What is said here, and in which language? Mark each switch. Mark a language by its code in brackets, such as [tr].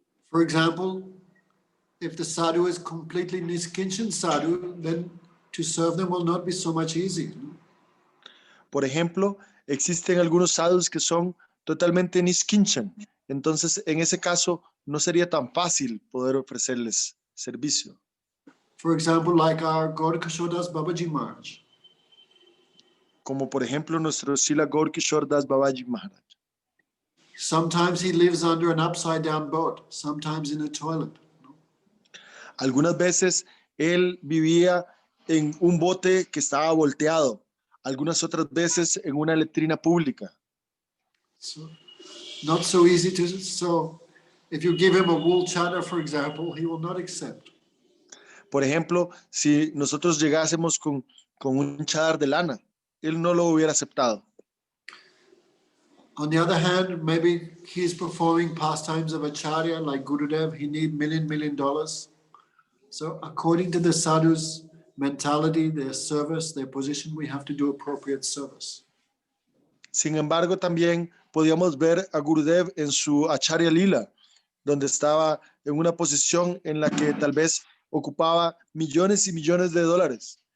[en] For example, if the sadhu is completely niskinchan sadhu, then to serve them will not be so much easy. No? [es] Por ejemplo, existen algunos sadhus que son totalmente niskinchan, entonces en ese caso no sería tan fácil poder ofrecerles servicio. [en] For example, like our Gaur Kishore Das Babaji Maharaj. [es] Como por ejemplo nuestro Srila Gaur Kishore Das Babaji Maharaj. [en] Sometimes he lives under an upside down boat, sometimes in a toilet. No? [es] Algunas veces él vivía en un bote que estaba volteado, algunas otras veces en una letrina pública. [en] So, not so easy to, so if you give him a wool chadar, for example, he will not accept. [es] Por ejemplo, si nosotros llegásemos con un chadar de lana, él no lo hubiera aceptado. [en] On the other hand, maybe he's performing pastimes of acharya like Gurudev, he need $1 million. So according to the sadhu's mentality, their service, their position, we have to do appropriate service. [es] Sin embargo, también podíamos ver a Gurudev en su acharya lila, donde estaba en una posición en la que tal vez ocupaba millones y millones de dólares.